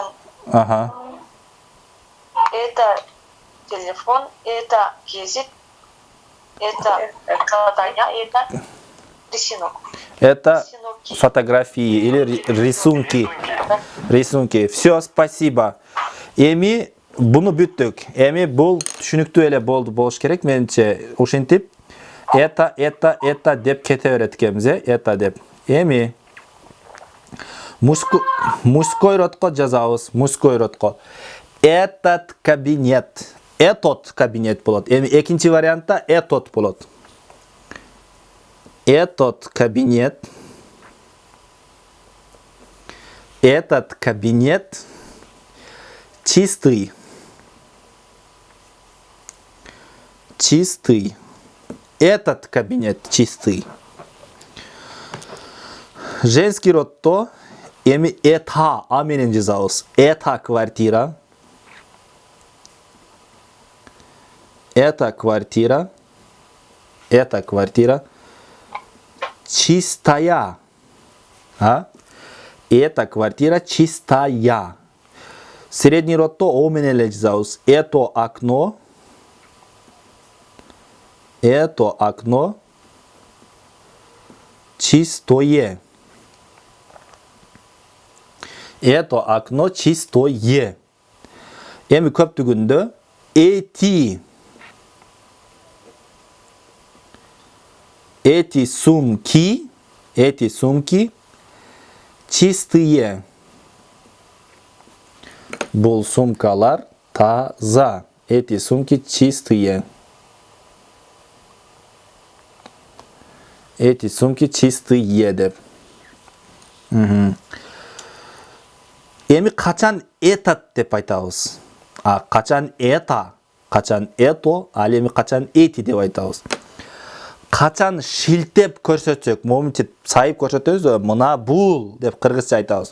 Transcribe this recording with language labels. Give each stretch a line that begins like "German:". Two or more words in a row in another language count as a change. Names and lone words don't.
Russian: Ага. Это телефон. Это гезит. Это задание. Это рисунок. Это фотографии или рисунки. Рисунки. Все, спасибо.
Kyrgyz: Эми буну бүттүк. Эми бул түшүнүктүү эле болуш керек менимче. Ушинтип это деп кете берет экенбиз, это деп. Эми
Russian: мужской родко
Kyrgyz: жазабыз,
Russian: мужской родко. Этот кабинет. Этот кабинет болот.
Kyrgyz: Эми экинчи вариантта этот болот.
Russian: Этот кабинет. Этот кабинет чистый. Чистый. Этот кабинет чистый. Женский род
Kyrgyz: то эми это менен жазабыз.
Russian: Это квартира. Это квартира. Это квартира. Чистая. Эта квартира чистая. Средний род
Kyrgyz: то о менен эле жазабыз.
Russian: Это окно. Это окно чистое. Это окно чистое.
Kyrgyz: Эми көптүгүндө
Russian: эти сумки чистые.
Kyrgyz: Бул сумкалар таза.
Russian: Эти сумки чистые. Эти сумки чистые деп.
Kyrgyz: Эми качан этот деп айтабыз. Качан это, качан это, ал эми качан эти деп айтабыз. Качан шилтеп көрсөтсөк, моментип сайып көрсөтөбүз, мына бул деп кыргызча айтабыз.